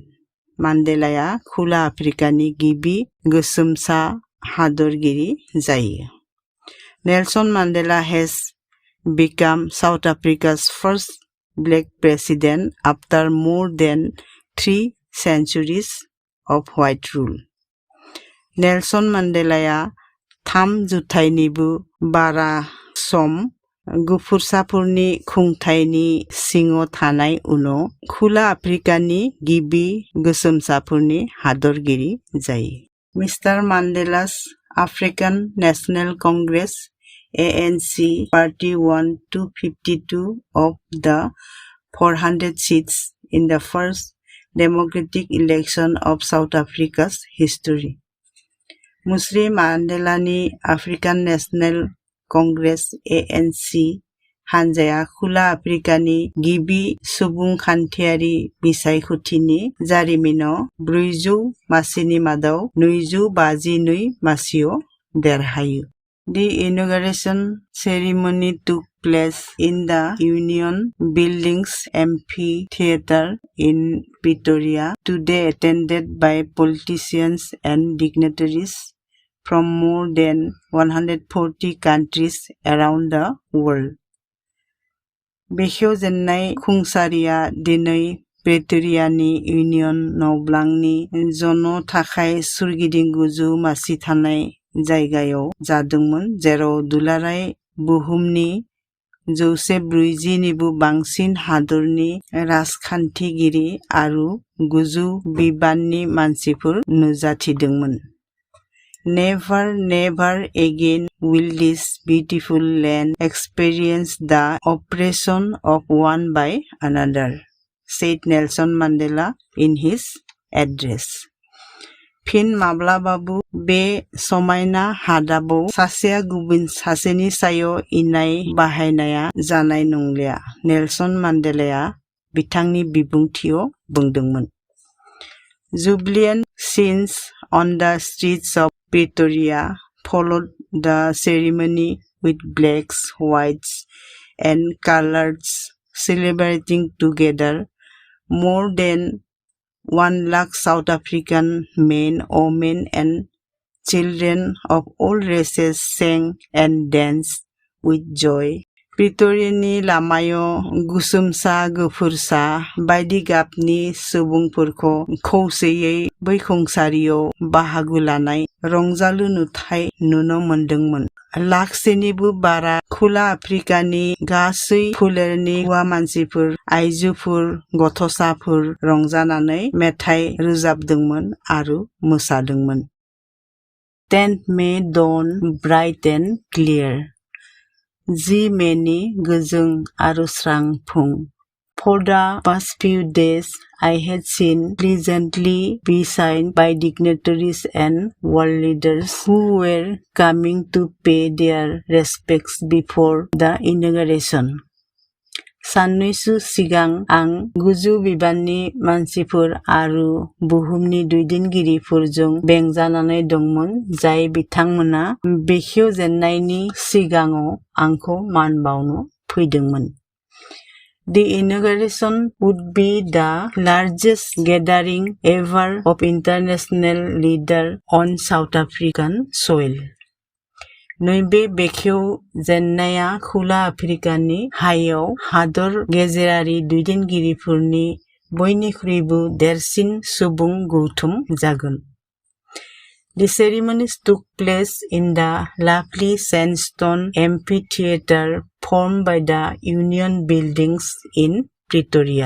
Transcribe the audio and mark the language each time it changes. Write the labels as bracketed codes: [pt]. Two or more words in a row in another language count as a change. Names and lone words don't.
[brx] मान्डेलाया खोला आफ्रिकानि गिबि गोसोमसा हादरगिरि जायो. [en] Nelson Mandela has become South Africa's first black president after more than 3 centuries of white rule. [brx] नेल्सन मान्डेलाया 3 जुथाइनिबो बारा सम गुफुरसाफोरनि खुंथायनि सिङाव थानाय उनाव खोला आफ्रिकानि गिबि गोसोमसाफोरनि हादरगिरि जायो. [en] Mr. Mandela's African National Congress ANC party won 252 of the 400 seats in the first democratic election of South Africa's history. [brx] मुस्लिम मान्डेलानि आफ्रिकान नेशनल कंग्रेस ANC हानजाया खोला आफ्रिकानि गिबि सुबुंखान्थियारि बिसायख'थिनि जारिमिनाव 400 मासिनि मादाव 252 मासियाव देरहायो. [en] The inauguration ceremony took place in the Union Buildings Amphitheatre in Pretoria, today attended by politicians and dignitaries from more than 140 countries around the world. [brx] बेखेवजेननाय खुंसारिया दिनै प्रेटोरियानि इउनियन न'ब्लांनि जनो थाखाय सोरगिदिं 9 मासि थानाय जायगायाव जादोंमोन, जेराव दुलाराय बुहुमनि 140 निबो बांसिन हादरनि राजखान्थिगिरि आरो गोजौ बिबाननि मानसिफोर नुजाथिदोंमोन। [en] Never, never again will this beautiful land experience the oppression of one by another, said Nelson Mandela in his address. [brx] फिन माब्लाबाबो बे समायना हादाबाव सासेया गुबुन सासेनि सायाव इनाय बाहायनाया जानाय नंलिया, नेल्सन मान्डेलाया बिथांनि बिबुंथियाव बुंदोंमोन। [en] Jubilant scenes on the streets of Pretoria followed the ceremony with blacks, whites, and coloreds celebrating together. More than 1 lakh South African men, women, and children of all races sang and danced with joy. [brx] प्रिट'रियानि लामायाव गुसुमसा गुफुरसा बायदि गाबनि सुबुंफोरखौ खौसेयै बै खुंसारियाव बाहागो लानाय रंजालु नुथाय नुनो मोनदोंमोन। लाखसेनिबो बारा खोला आफ्रिकानि गासै फोलेरनि हौवा मानसिफोर, आइजोफोर, गथ'साफोर रंजानानै मेथाइ रोजाबदोंमोन आरो मोसादोंमोन। [en] 10th May dawn bright and clear. [brx] 10 मेनि गोजों आरो स्रां फुं। [en] For the past few days, I had seen pleasantly beside by dignitaries and world leaders who were coming to pay their respects before the inauguration. [brx] साननैसो सिगां आं गोजौ बिबाननि मानसिफोर आरो बुहुमनि दैदेनगिरिफोरजों बेंजानानै दंमोन, जाय बिथांमोना बेखेवजेननायनि सिगाङाव आंखौ मान बावनो फैदोंमोन। [en] The inauguration would be the largest gathering ever of international leaders on South African soil. [brx] नैबे बेखेवजेननाया खोला आफ्रिकानि हायाव हादर गेजेरारि दैदेनगिरिफोरनि बयनिख्रुइबो देरसिन सुबुं गौथुम जागोन। [en] The ceremonies took place in the lovely sandstone amphitheater formed by the Union Buildings in Pretoria.